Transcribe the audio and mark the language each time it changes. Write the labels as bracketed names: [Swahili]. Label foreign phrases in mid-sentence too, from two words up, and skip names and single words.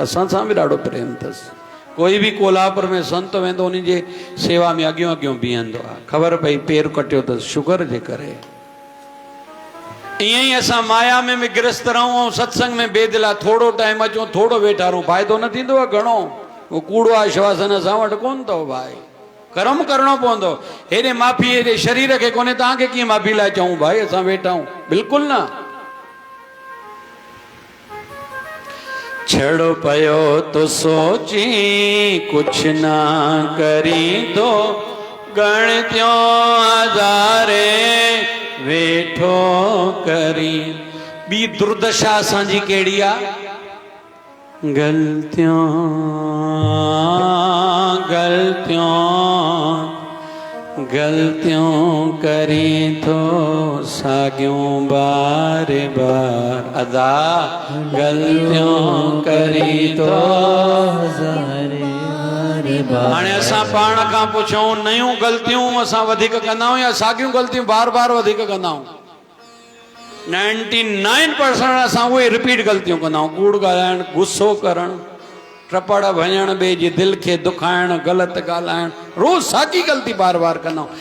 [Sindhi] असां सां बि ॾाढो प्रेम अथसि कोई बि कोल्हापुर में संत वेंदो उन जे सेवा में अॻियों अॻियों बीहंदो आहे ख़बर पई पेर कटियो अथसि शुगर जे करे ईअं ई असां माया में बि गिरस्त रहूं ऐं सत्संग में बेदिला थोरो टाइम अचूं थोरो वेठा रहूं फ़ाइदो न थींदो आहे घणो उहो कूड़ो आश्वासन असां वटि कोन अथव भाई कर्म करणो पवंदो हेॾे माफ़ी हेॾे शरीर खे कोन्हे तव्हांखे कीअं माफ़ी लाइ चऊं भाई असां वेठा आहियूं बिल्कुलु न छड़ो पयो तो सोची कुछ ना करी तो गणत्यों हजारे वेठो करी बी दुर्दशा असांजी कहिड़ी आहे गलतियों गलतियों गलतियों करी तो साॻियूं बार बार अदा गलतियों करी तो हजारे निभाए। हाणे असां पाण खां पुछूं नयूं ग़लतियूं असां वधीक कंदा आहियूं या साॻियूं ग़लतियूं बार बार वधीक कंदा आहियूं? 99% असां उहे रिपीट ग़लतियूं कंदा आहियूं। कूड़ ॻाल्हाइणु, गुस्सो करणु, टपड़ भञणु, ॿिए जी दिलि खे दुखाइणु, ग़लति ॻाल्हाइणु, रोज़ साॻी ग़लती बार बार कंदा आहियूं।